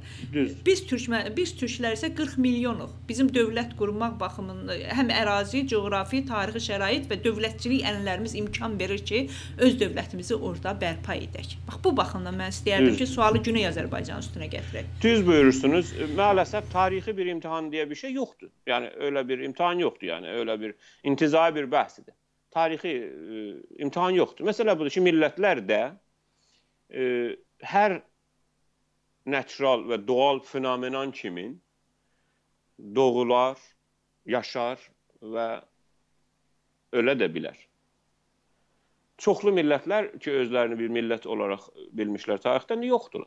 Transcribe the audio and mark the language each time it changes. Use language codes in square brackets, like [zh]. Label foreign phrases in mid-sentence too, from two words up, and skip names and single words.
[az] Biz türklər isə 40 milyonuq. Bizim dövlət qurmaq baxımında həm ərazi, coğrafi, tarixi şərait və dövlətçilik ənənələrimiz imkan verir ki, öz dövlətimizi orada bərpa edək. Bax, bu baxımdan mən istəyərdim ki, sualı Güney Azərbaycan üstünə gətirək. Düz buyurursunuz. [tr] Maalesef tarixi bir imtihan diye bir şey yoktu. Yani öyle bir imtihan yoktu yani. Öyle bir intizai bir bahsidir. Tarixi imtihan yoktu. [az] Mesela bu ki, millətlər də hər natural və doğal fenomenan kimi doğular, yaşar və ölə də bilər. Çoxlu millətlər ki, özlərini bir millət olaraq bilmişlər tarixdən, yoxdular.